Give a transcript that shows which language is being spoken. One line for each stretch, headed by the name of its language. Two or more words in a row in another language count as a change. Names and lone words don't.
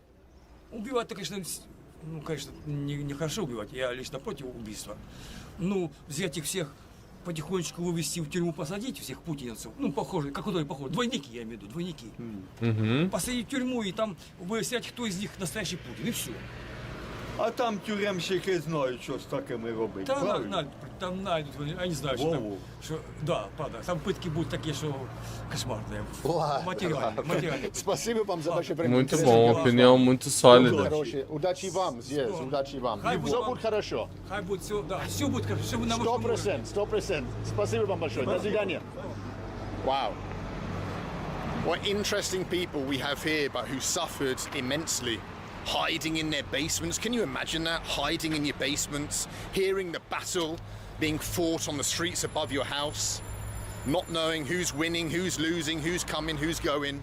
Russian: Убивать-то, конечно, нехорошо убивать, я лично против убийства. Ну, взять их всех, потихонечку вывести в тюрьму, посадить всех путинцев, ну, похожие, как которые похожи, двойники, я имею в виду, двойники. Посадить в тюрьму и там выяснять, кто из них настоящий Путин, и все.
Ukrainian: А там тюремщики знають, що з такими робити.
Russian: Там найдут, я не знаю, что там. Да, правда, там пытки будут такие, что кошмарные. Материальные. Спасибо вам за ваше время.
Portuguese: Muito bom, opinião muito sólida.
Russian: Удачи вам здесь, удачи вам. Все будет хорошо. Хай будет все, да, все будет хорошо. 100%. Спасибо вам большое. До свидания.
English: Wow. What interesting people we have here, but who suffered immensely. Hiding in their basements. Can you imagine that? Hiding in your basements, hearing the battle being fought on the streets above your house, not knowing who's winning, who's losing, who's coming, who's going.